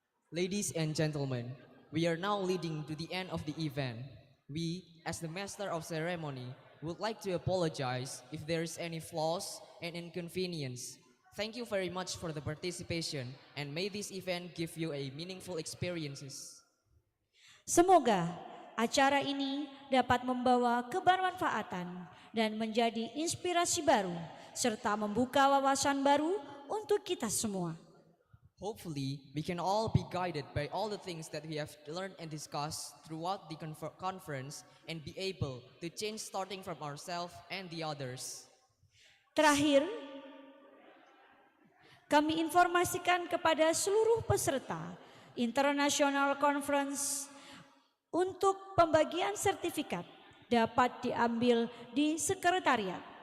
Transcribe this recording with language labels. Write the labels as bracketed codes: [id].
[en] Ladies and gentlemen, we are now leading to the end of the event. We, as the Master of Ceremony, would like to apologize if there is any flaws and inconvenience. Thank you very much for the participation and may this event give you a meaningful experiences. [id] Semoga acara ini dapat membawa kebermanfaatan dan menjadi inspirasi baru serta membuka wawasan baru untuk kita semua. [en] Hopefully, we can all be guided by all the things that we have learned and discussed throughout the conference and be able to change starting from ourselves and the others. [id] Terakhir, kami informasikan kepada seluruh peserta International Conference untuk pembagian sertifikat dapat diambil di sekretariat.